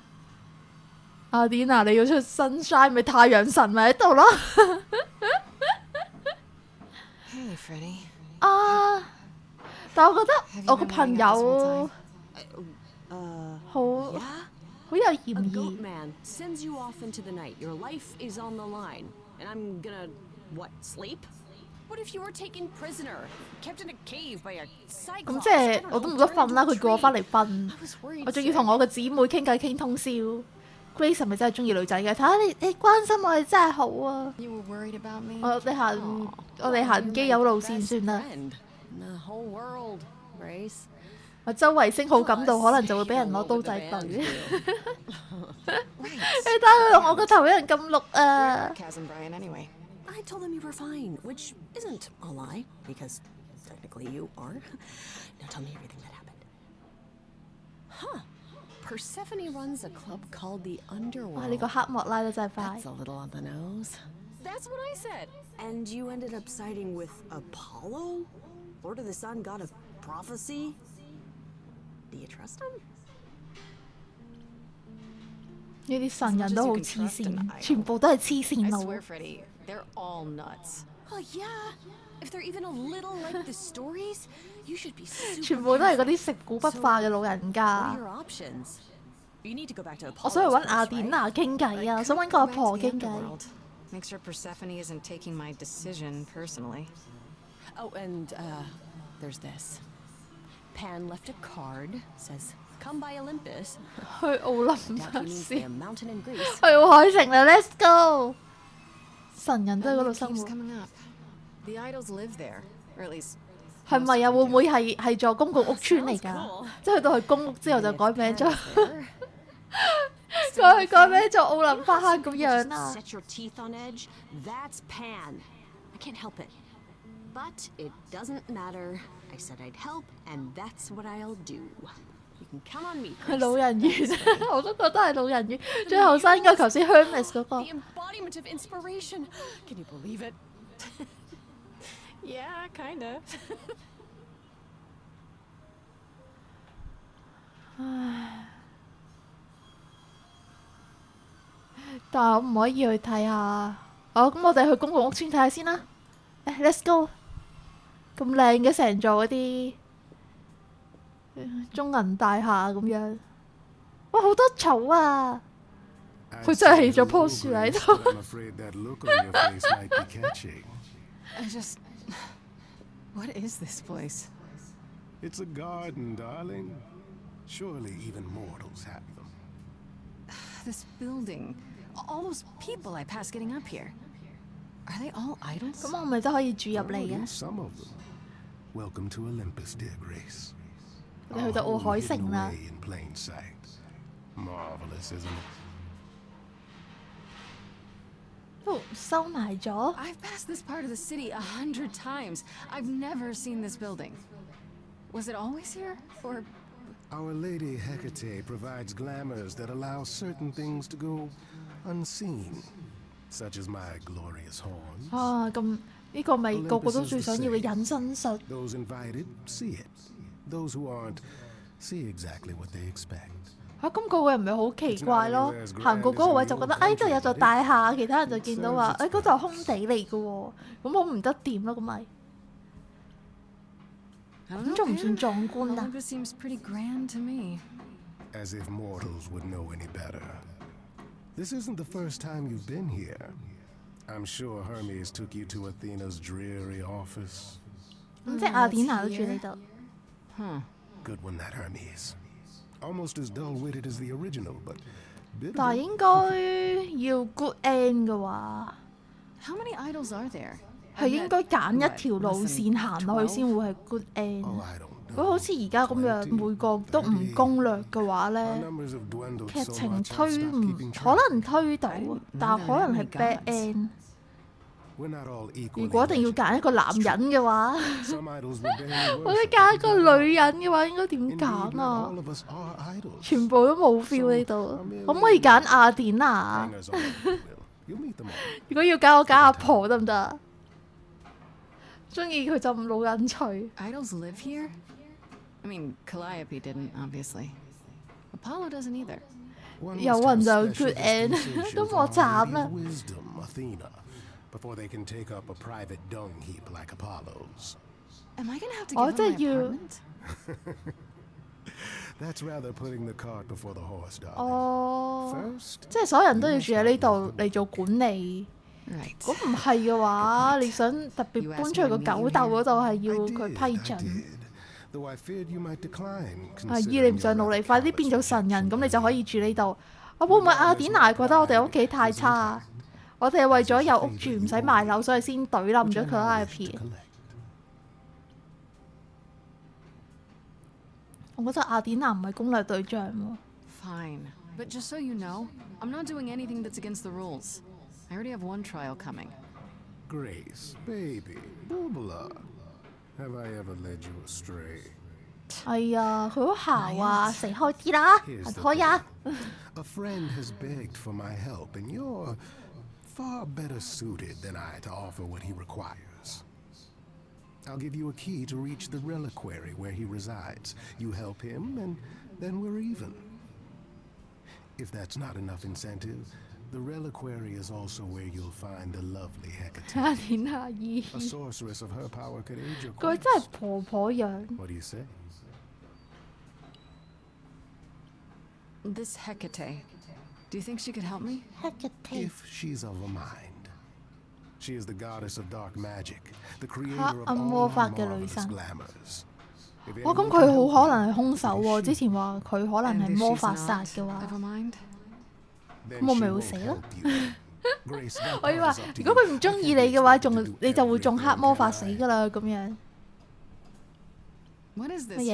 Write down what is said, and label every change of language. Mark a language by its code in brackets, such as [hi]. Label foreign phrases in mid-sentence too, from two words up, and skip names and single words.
[yue] 阿典娜，你要出 sunshine 咪太陽神咪喺度咯？ [en] Hey, Freddy. [yue] 啊！但我覺得 [en] Have you [yue] 我個 [en] been [yue] 朋 [en] running out this whole [yue] 友 [en] time? [yue] 好 [en] Yeah? [yue] 好有 [en] A [yue] 嫌 [en] goat [yue] 疑。 [en] man sends you off into the night. Your life is on the line. And I'm gonna, what, sleep? What if you were taken prisoner, kept in a cave by a [yue] 咁 [en] cyclops? [yue] 即 [en] I [yue] 係 [en] don't [yue] 我都 [en] know, [yue] 冇得 [en] turned [yue] 瞓 [en] into [yue] 啦， [en] a [yue] 佢叫我 [en] tree. [yue] 翻嚟瞓 [en] I，was worried [yue] 我仲要同 [en] sick. [yue] 我個姊妹傾偈傾通宵。Grace 係咪真係中意女仔嘅？睇下你關心我哋真係好啊！ [en] You were worried about me? [yue] 我哋行 [en] Aw, [yue] 我哋 [en] well, [yue] 行 [en] you're [yue] 基 [en] my [yue] 友路線 [en] best [yue] 算啦。 [en] friend in the whole world, Grace. [yue] 我周圍升好感度， [en] Plus, [yue] 可能就會俾人 [en] you [yue] 攞 [en] know [yue] 刀 [en] what the [yue] 仔 [en] band [yue] 對。 [en] do. [yue] 你睇佢同我個頭一樣咁綠 [en] You're [yue] 啊！ [en] sarcasm, Brian, anyway. I told them you were fine, which isn't a lie, because technically you are. Now tell me everything that happened. Huh. Persephone runs a club called the [yue] 哇！ [en] Underworld. [yue] 呢個黑幕拉得真係快 [en] That's。a little on the nose. That's what I said. And you ended up siding with Apollo? Lord of the Sun, god of prophecy? Do you trust him? [yue] 呢啲神人都好黐 [en] As much as you can trust [yue] 線 [en] an，idol [yue] 全部都係黐線 [en] I [yue] 佬 [en] swear,。Freddie, they're all nuts. Well, yeah. If they're even a little like the stories, you should be super [yue] 全部都係嗰 [en] careful. [yue] 啲食古不化嘅老人 [en] What [yue] 家 [en] are。your options? You need to go back to [yue] 我想去 [en] Apollo. [yue] 揾雅典娜傾偈啊！我想揾個 [en] Go [yue] 阿 [en] back [yue] 婆 [en] to the [yue] 傾偈。 [en] underworld. Make sure Persephone isn't taking my decision personally. Oh, and there's this. Pan left a card. Says, "Come by Olympus." [yue] 去奧林 [en] Doubt [yue] 匹 [en] he means [yue] 斯， [en] the mountain in Greece. [yue] 去海城啦 ！ [en] Let's go！ [yue] 神人都喺嗰 [en] That [yue] 度 [en] name [yue] 生 [en] keeps [yue] 活， [en] coming up. The idols live there, or at least [yue] 係咪啊？會唔會係座公共屋村嚟 [en] Sounds [yue] 㗎 [en] cool.？ [yue] 即係去到去公屋之後 [en] And [yue] 就 [en] if [yue] 改名 [en] Pan [yue] 咗， [en] is there, [yue] 佢改名做奧林匹克 [en] see [yue] 咁 [en] people [yue] 樣 [en] just [yue] 啊！ [en] set your teeth on edge. That's Pan. I can't help it. But it doesn't matter. I said I'd help, and that's what I'll do. You can count on me. [yue] 係 [en] Grace. [yue] 老人院，我都覺得係老人院。最後生應該頭先 Hermes 嗰個 [en] The。embodiment of inspiration. Can you believe it? yeah, kinda. [yue] 但係我唔可以去睇下。哦，咁我哋去公共屋村睇下先啦。 [en] Let's go！ [yue] 咁靚嘅成座嗰啲中銀大廈咁樣，哇！好多草啊！ [en] I'd [yue] 佢真係 [en] say [yue] 起咗 [en] hello, [yue] 棵樹喺 [en] Grace, [yue] 度。 [en] but I'm afraid that look on your face might be catching. I just. What is this place? It's a garden, darling. Surely even mortals have them. This building. All those people I pass getting up here. Are they all idols? [yue] 咁我咪都可以住入 [en] Oh, [yue] 嚟嘅 [en] yes,。some of them. Welcome to Olympus, dear Grace. [yue] 我哋去到 [en] Our [yue] 奧 [en] home [yue] 海 [en] hidden [yue] 城啦。 [en] away in plain sight. Marvelous, isn't it? [yue] 都收埋咗。 [en] I've passed this part of the city 100 times. I've never seen this building. Was it always here? Or Our Lady Hecate provides glamours that allow certain things to go unseen, such as my glorious horns. [yue] 啊，咁呢個咪個個都最想要嘅隱身術。 [en] Those invited see it. Those who aren't see exactly what they expect. [yue] 嚇，咁個個人唔係好奇怪咯？行過嗰個位就覺得，哎，度有座大廈，其他人就見到話，哎，嗰度係空地嚟嘅喎，咁好唔得掂咯，咁咪 [en] I don't [yue] 咁 [en] know, [yue] 仲唔 [en] Pan. [yue] 算壯觀啊？ [en] Olympus seems pretty grand to me. As if mortals would know any better. This isn't the first time you've been here. I'm sure Hermes took you to Athena's dreary office. [yue] 咁即係雅典娜都住呢度。 [en] Good one, that Hermes. Almost as dull-witted as the original, but [yue] 但係 [en] bitter. [yue] 應該要 [en] good end [yue] 嘅話， [en] How many idols are there? [yue] 係應該揀一條路線行落去先會係 [en] good end。 Oh, I don't [yue] 如果好似而家咁樣 [en] 20, [yue] 每個都唔攻略嘅話 [en] Our [yue] 咧， [en] numbers have dwindled [yue] 劇 [en] so [yue] 情 [en] much, I've [yue] 推 [en] stopped [yue] 唔 [en] keeping [yue] 可 [en] track. [yue] 能推到，但係可能係 [en] bad end。 We're not all [yue] 如 [en] equally [yue] 果一定要 [en] legit. [yue] 揀一個男人嘅話， [en] Some idols were barely [yue] 或者 [en] worshipped. [yue] 揀一個女人嘅話，應該點 [en] Indeed, [yue] 揀 [en] not [yue] 啊 [en] all？of us are idols. [yue] 全部都冇 feel 呢度，可唔可以揀雅典娜？ [en] Hangers on, if you will. You'll meet them all. [yue] 如果要揀，我揀阿婆得唔得啊？中意佢就唔老人趣。 [en] Idols live here? I mean, Calliope didn't, obviously. Apollo doesn't either. One [yue] 有 [en] must [yue] 運 [en] have [yue] 就 [en] special good end， dispensation [yue] 都 [en] from [yue] 莫 [en] our [yue] 慘 [en] Lady [yue] 啦 [en] of。Wisdom, Athena, before they can take up a private dung heap like Apollo's. Am I gonna have to Oh, give up my did you- apartment? That's rather putting the cart before the horse, darling. [yue] 哦， [en] First, [yue] 即係所有人都要住喺呢度嚟做管理。 [en] Right. [yue] 咁唔係嘅話，你想特別搬出去個狗竇嗰度係要 [en] I [yue] 佢 [en] did, [yue] 批 [en] I [yue] 準。 [en] did. Though I feared you might decline. [yue] 阿姨，你唔想努力，快啲變做神人，咁你就可以住呢度。會唔會阿典娜覺得我哋屋企太差啊？我哋係為咗有屋住唔使賣樓，所以先懟冧咗佢喺入邊。我覺得阿典娜唔係攻略對象喎。 [en] Fine. But just so you know, I'm not doing anything that's against the rules. I already have one trial coming. Grace, baby, Bubala. Have I ever led you astray? [yue] 哎呀，佢好姣啊！食開啲啦，行開啊！ [en] A friend has begged for my help, and you're far better suited than I to offer what he requires. I'll give you a key to reach the reliquary where he resides. You help him, and then we're even. If that's not enough incentive, the reliquary is also where you'll find the lovely [yue] 阿 [en] Hecate. [yue] 典娜姨， [en] A sorceress of her power could aid your [yue] 佢 [en] cause. [yue] 真係婆婆樣。 [en] What do you say? This Hecate. Do you think she could help me? If she's of a mind. She is the goddess of dark magic, the creator [yue] 黑 [en] of [yue] 暗 [en] all [yue] 魔法 [en] our [yue] 嘅女 [en] marvelous [yue] 神。 [en] glamours. If [yue] 哇，咁 [en] anyone [yue] 佢 [en] can [yue] 好可 [en] help [yue] 能 [en] you, [yue] 係兇手 [en] it [yue] 喎。 [en] is [yue] 之 [en] she. [yue] 前話佢可能 [en] And [yue] 係 [en] if [yue] 魔 [en] she's [yue] 法 [en] not, [yue] 殺嘅話， [en] never mind. Then [yue] 咁我 [en] she [yue] 咪會 [en] won't [yue] 死咯。 [en] help you. Grace, that [yue] 我以為 [en] part is up to [yue] 如果 [en] you. [yue] 佢唔中意 [en] I [yue] 你 [en] can't [yue] 嘅話， [en] expect you to [yue] 仲 [en] do [yue] 你就會中 [en] everything, [yue] 黑魔法 [en] can [yue] 死 [en] I? [yue] 㗎啦咁樣。 [en] What is this